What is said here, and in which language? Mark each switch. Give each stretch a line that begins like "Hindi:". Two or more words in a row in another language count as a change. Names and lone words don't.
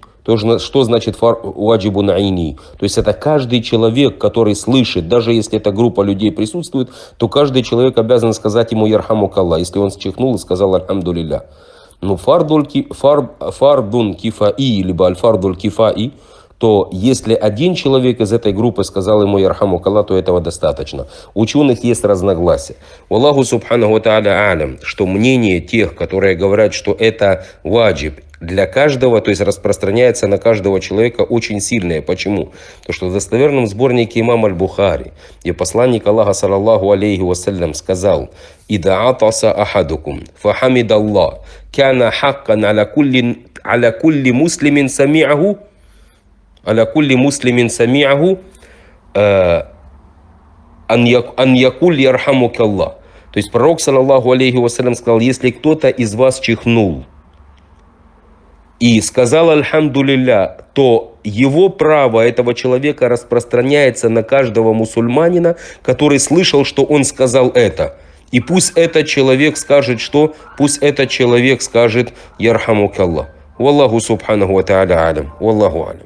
Russian: Что значит
Arabic: واجب عيني?
Russian: То есть это каждый человек, который слышит, даже если эта группа людей присутствует, то каждый человек обязан сказать ему ярхамукаллах, если он чихнул и сказал альхамдулилля. Но
Arabic: فرض كفاية,
Russian: либо
Arabic: الفرض الكفائي,
Russian: то если один человек из этой группы сказал ему ярхамукаллах, то этого достаточно. У ученых есть разногласия.
Arabic: الله سبحانه وتعالى أعلم,
Russian: что мнение тех, которые говорят, что это ваджиб, для каждого, то есть распространяется на каждого человека, очень сильное. Почему? Потому что в достоверном сборнике имама аль-Бухари, где посланник Аллаха
Arabic: صلى الله عليه وسلم
Russian: сказал:
Arabic: «إذا عطس أحدكم فحمد الله كان حقا على كل مسلم سمعه أن يقول يرحمك الله».
Russian: То есть пророк
Arabic: صلى الله عليه وسلم
Russian: сказал: если кто-то из вас чихнул и сказал альхамдулилля, то его право этого человека распространяется на каждого мусульманина, который слышал, что он сказал это. И пусть этот человек скажет, что? Пусть этот человек скажет ярхамукаллах.
Arabic: والله سبحانه وتعالى أعلم. والله أعلم.